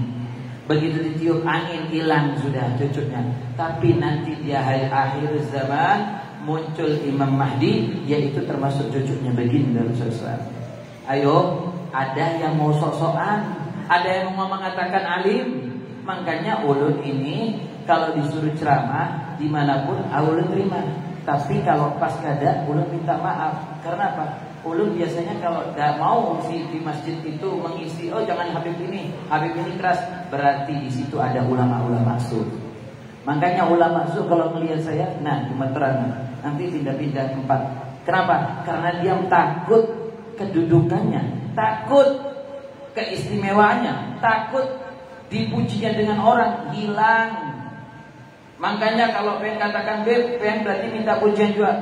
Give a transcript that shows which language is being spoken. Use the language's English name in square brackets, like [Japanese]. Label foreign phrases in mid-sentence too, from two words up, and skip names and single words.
[Indonesian] Begitu ditiup angin, hilang sudah cucunya. Tapi nanti di akhir zaman muncul Imam Mahdi, yaitu termasuk cucunya baginda Rasulullah. Ayo, ada yang mau sok-sokan, ada yang mau mengatakan alim. Makanya ulun ini kalau disuruh ceramah dimanapun ulun terima. Tapi kalau pas kada, ulun minta maaf. Karena apa? Ulun biasanya kalau tidak mau di masjid itu mengisi, oh jangan Habib ini keras, berarti di situ ada ulama-ulama su. Makanya ulama su kalau melihat saya, nah gemeteran, nanti pindah-pindah tempat. Kenapa? Karena dia takut kedudukannya, takut keistimewaannya, takut dipujinya dengan orang hilang. Makanya kalau pengen katakan Beb, pengen berarti minta pujian juga.